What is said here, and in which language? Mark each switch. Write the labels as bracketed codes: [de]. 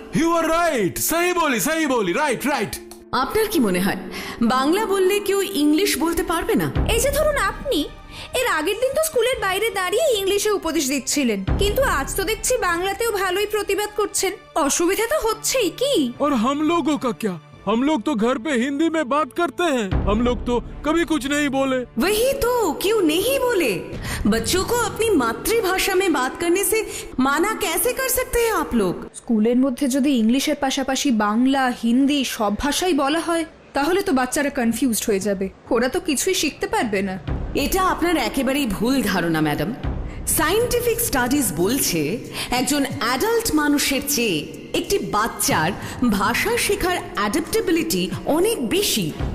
[en] you are right, [bn] সহি বলি, [en] Right right. [bn] আপনার কি মনে হয় বাংলা বললে কেউ ইংলিশ বলতে পারবে না? এই যে ধরুন আপনি এর আগের দিন তো স্কুলের বাইরে দাঁড়িয়ে ইংলিশে উপদেশ দিচ্ছিলেন, কিন্তু আজ তো দেখছি বাংলাতেও ভালোই প্রতিবাদ করছেন। অসুবিধা তো হচ্ছেই কি? [hi] और हम लोगों का क्या? हम लोग तो घर पे हिंदी में बात करते हैं, हम लोग तो कभी कुछ नहीं बोले। वही तो, क्यों नहीं बोले? बच्चों को अपनी मातृभाषा में बात करने से माना कैसे कर सकते हैं आप लोग? [bn] স্কুলের মধ্যে যদি ইংলিশের পাশাপাশি বাংলা, হিন্দি সব ভাষাই বলা হয় তাহলে তো বাচ্চারা কনফিউজড হয়ে যাবে, ওরা তো কিছুই শিখতে পারবে না। এটা আপনার একেবারেই ভুল ধারণা ম্যাডাম। সায়েন্টিফিক স্টাডিজ বলছে একজন অ্যাডাল্ট মানুষের চেয়ে একটি বাচ্চার ভাষা শেখার অ্যাডাপ্টেবিলিটি অনেক বেশি।